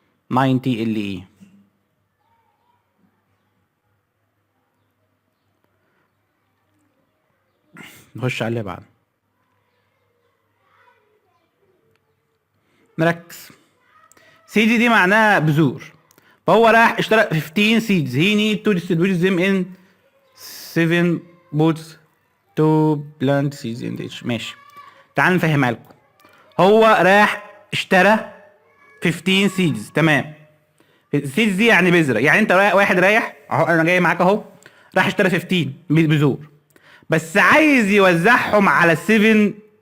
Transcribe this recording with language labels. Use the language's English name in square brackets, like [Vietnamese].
[Arabic] 90 اللي ايه؟ نخش على اللي بعده. نركز. سيدي دي معناها بذور، فهو راح اشترى [English] 15 seeds. he need to distribute them in 7 pots to plant seeds in each. [Arabic] ماشي تعال نفهمها لكم. هو راح اشترى [English] 15 seeds، [Arabic] تمام. seeds دي يعني بذرة، يعني انت واحد رايح اهو، انا جاي معاك اهو، راح اشترى 15 بذور بس عايز يوزعهم على 7.